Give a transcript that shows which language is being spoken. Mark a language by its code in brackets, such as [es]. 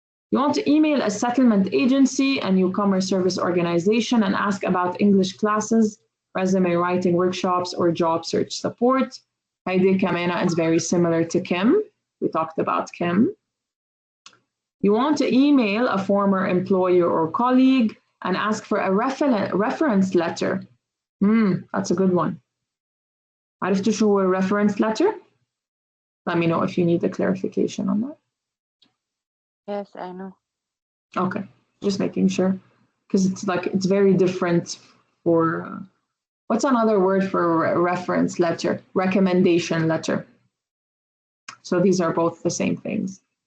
[en] You want to email a settlement agency, a newcomer service organization, and ask about English classes, resume writing workshops, or job search support. Heidi Kamena is very similar to Kim. We talked about Kim. You want to email a former employer or colleague and ask for a reference letter. That's a good one. [ar] عرفتوا شو هو reference letter? [en] Let me know if you need a clarification on that. Yes, I know. Okay, just making sure, because it's very different for, what's another word for reference letter? Recommendation letter. So these are both the same things.